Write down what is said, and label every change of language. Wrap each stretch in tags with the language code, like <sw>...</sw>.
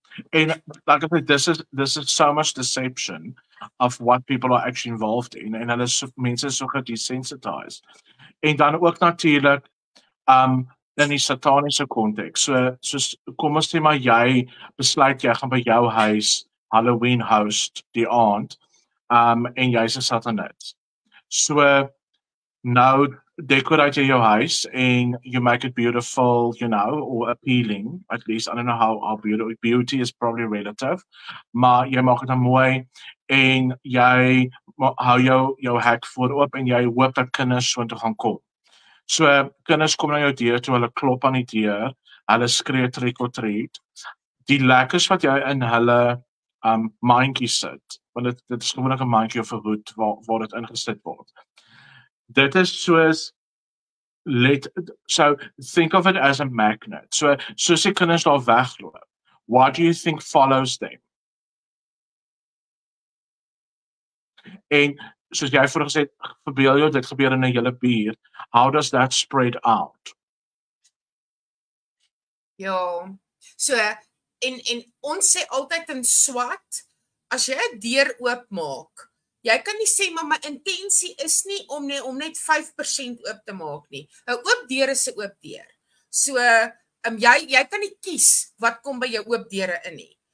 <en>En like I said, this is so much deception of what people are actually involved in,</en> <af>en hulle mense is so desensitized. En dan ook natuurlik in die sataniese konteks. So kom ons sê maar jy besluit jy gaan by jou huis Halloween host die aand, en jy's 'n satanist. So nou decorate jy jou huis</af> <en>and you make it beautiful, you know, or appealing. At least, I don't know how beauty is probably relative.</en> <af>Maar jy maak dit dan mooi en jy hou jou hek voorop en jy hoop dat kinders so toe gaan kom. So kinders kom na jou deur toe, hulle klop aan die deur, hulle skree trick or treat. Die lekkers wat jy in hulle mandjie sit, want dit is gewoonlik 'n mandjie of 'n hoed waar dit ingesit word. Dit is soos so</af> <en>think of it as a magnet.</en> <af>So soos die kinders daar wegloop,</af> <en>what do you think follows them?</en> <af>En soos jy vroeër gesê, verbeel jou dit gebeur in 'n hele buurt.</af> <en>How does that spread out?</en> <af>Ja. So en ons sê altyd in SWAT, as jy 'n deur oopmaak, jy kan nie sê maar my intensie is nie om net 5% oop te maak nie. 'n Oop deur is 'n oop deur. So jy kan nie kies wat kom by jou oop deure in nie.</af>